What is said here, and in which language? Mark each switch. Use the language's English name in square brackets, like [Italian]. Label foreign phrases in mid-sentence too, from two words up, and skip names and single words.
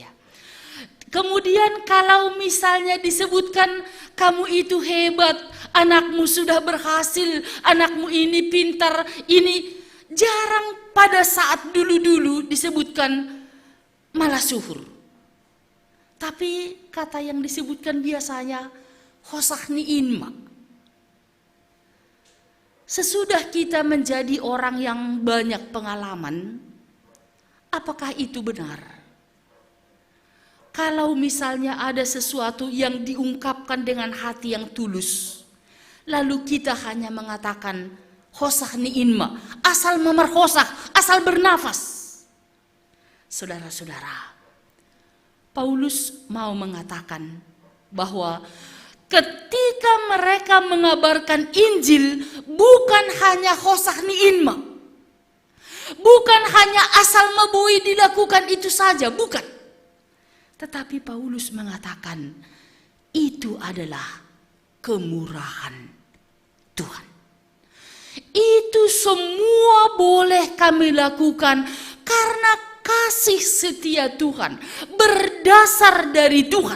[Indonesian] Kemudian kalau misalnya disebutkan kamu itu hebat, anakmu sudah berhasil, anakmu ini pintar, ini jarang pada saat dulu-dulu disebutkan [Batak Simalungun] malah suhur. [Indonesian] Tapi kata yang disebutkan biasanya [Batak Simalungun] hosahni inma. [Indonesian] Sesudah kita menjadi orang yang banyak pengalaman, apakah itu benar? Kalau misalnya ada sesuatu yang diungkapkan dengan hati yang tulus, lalu kita hanya mengatakan [Batak Simalungun] hosahni inma, [Indonesian] asal memerhosah, asal bernafas. Saudara-saudara, Paulus mau mengatakan bahwa ketika mereka mengabarkan Injil bukan hanya [Batak Simalungun] hosahni inma, [Indonesian] bukan hanya asal mebui dilakukan itu saja, bukan. Tetapi Paulus mengatakan itu adalah kemurahan Tuhan. Itu semua boleh kami lakukan karena kasih setia Tuhan, berdasar dari Tuhan.